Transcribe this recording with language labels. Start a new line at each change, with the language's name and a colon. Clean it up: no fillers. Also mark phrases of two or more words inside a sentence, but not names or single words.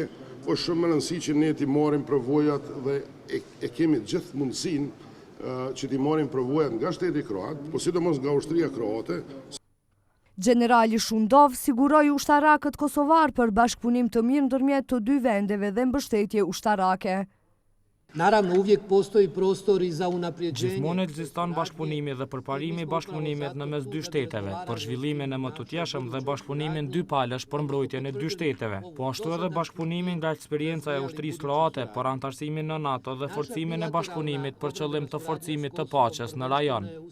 Albanian: Po shumë më rëndësi që ne t'i marrim përvojat dhe e kemi gjithë mundësinë që t'i marrim përvojat nga shteti kroat, po sidomos nga ushtria kroate. Generali Shundov siguroi ushtarakët kosovar për bashkëpunim të mirë ndërmjet të 2 vendeve dhe mbështetje ushtarake.
Croatian: Naravno, uvijek postoji prostor i za unapređenje.
Albanian: Gjithmonë ekziston bashkëpunimi dhe përparimi i bashkëpunimit në mes 2 shteteve, për zhvillimin e mëtutjeshëm dhe bashkëpunimin 2 palësh për mbrojtjen e 2 shteteve, po ashtu edhe bashkëpunimin nga eksperienca e ushtrisë kroate për antarësimin në NATO dhe forcimin e bashkëpunimit për qëllim të forcimit të paqes në rajon.